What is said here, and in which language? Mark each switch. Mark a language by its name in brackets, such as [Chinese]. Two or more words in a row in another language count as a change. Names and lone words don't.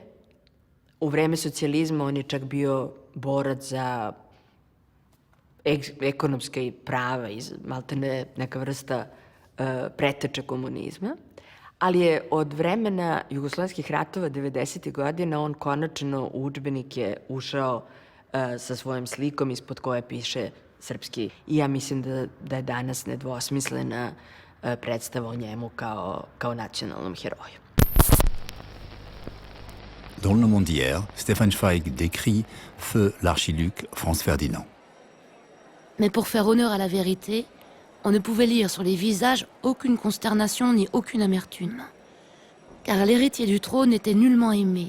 [Serbian] U vreme socijalizma on je čak bio borac za ekonomske prava, maltene neka vrsta preteče komunizma, ali je od vremena jugoslavskih ratova 90. godina on konačno u udžbenike ušao sa svojom slikom ispod koje piše srpski. I ja mislim da je danas nedvosmislena predstava o njemu kao nacionalnom heroju. [French] Dans Le Monde d'hier, Stefan Zweig décrit feu l'archiduc Franz Ferdinand. Mais pour faire honneur à la vérité, on ne pouvait lire sur les visages aucune consternation ni aucune amertume. Car l'héritier du trône était nullement aimé.